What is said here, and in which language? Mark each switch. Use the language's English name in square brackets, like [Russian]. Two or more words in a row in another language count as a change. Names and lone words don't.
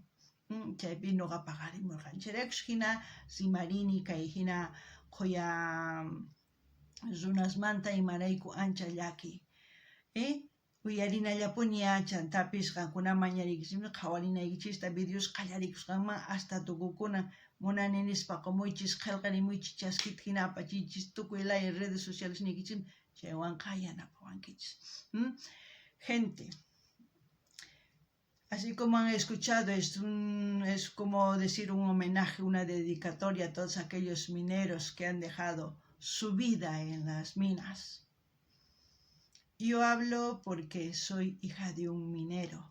[Quechua] Chaypi nuqa paqarimurqan chayraykus hina rimarini kay hina quya runasmanta imarayku ancha llaki, uyarinallapuña chantapis qankuna mañariykichismi qhawarinaykichista videos qallarikusqanman hasta tukukuna munani nispa qumuychis qillqarimuychis chaskita hina apachiychis tukuylaya [Spanish] redes sociales [Quechua] niykichismi chaywanqa yanapawankichis. [Spanish] Gente, así como han escuchado, es como decir un homenaje, una dedicatoria a todos aquellos mineros que han dejado su vida en las minas. Yo hablo porque soy hija de un minero.